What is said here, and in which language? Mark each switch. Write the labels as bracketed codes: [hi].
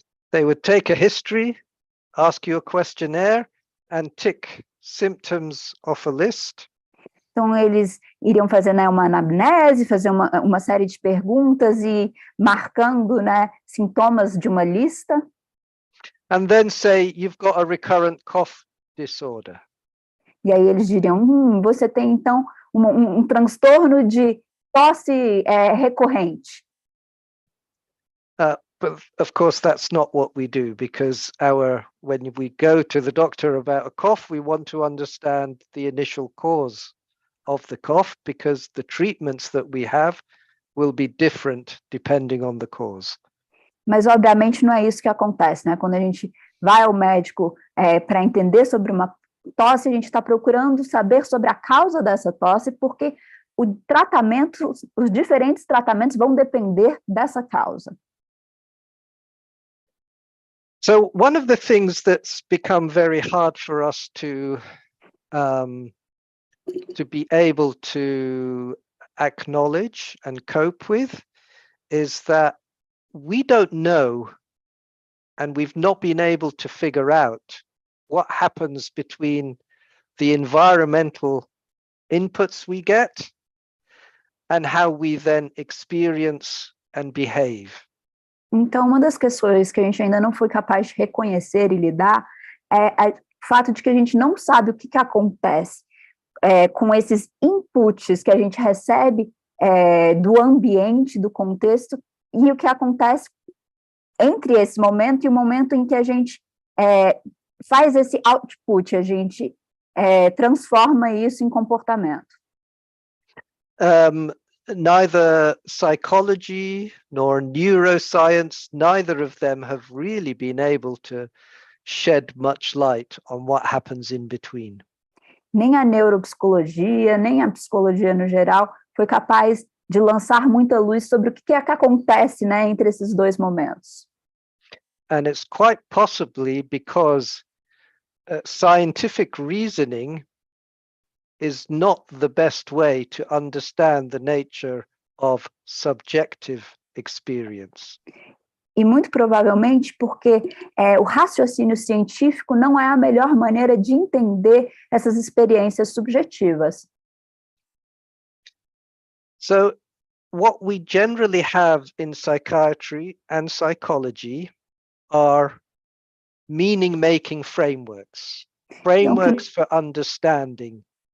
[en] They would take a history, ask you a questionnaire, and tick symptoms off a list. [pt] Então, eles iriam fazer, né, uma anamnese, fazer uma série de perguntas e marcando, né, sintomas de uma lista. [en] And then say, you've got a recurrent cough disorder. [pt] E aí eles diriam, você tem, então, um transtorno de tosse recorrente. [en] But of course, that's not what we do, because when we go to the doctor about a cough, we want to understand the initial cause of the cough, because the treatments that we have will be different depending on the cause. [pt] Mas, obviamente, não é isso que acontece, né? Quando a gente vai ao médico para entender sobre uma tosse, a gente está procurando saber sobre a causa dessa tosse, porque os diferentes tratamentos vão depender dessa causa. [en] So one of the things that's become very hard for us to be able to acknowledge and cope with is that we don't know, and we've not been able to figure out what happens between the environmental inputs we get and how we then experience and behave. [pt] Então, uma das questões que a gente ainda não foi capaz de reconhecer e lidar é o fato de que a gente não sabe o que acontece com esses inputs que a gente recebe do ambiente, do contexto, e o que acontece entre esse momento e o momento em que a gente faz esse output, a gente transforma isso em comportamento. [en] Neither psychology nor neuroscience, neither of them have really been able to shed much light on what happens in between. [pt] Nem a neuropsicologia, nem a psicologia no geral foi capaz de lançar muita luz sobre o que acontece, né, entre esses dois momentos. [en] And it's quite possibly because scientific reasoning is not the best way to understand the nature of subjective experience. [pt] E muito provavelmente porque o raciocínio científico não é a melhor maneira de entender essas experiências subjetivas. [en] So what we generally have in psychiatry and psychology are meaning-making frameworks for understanding.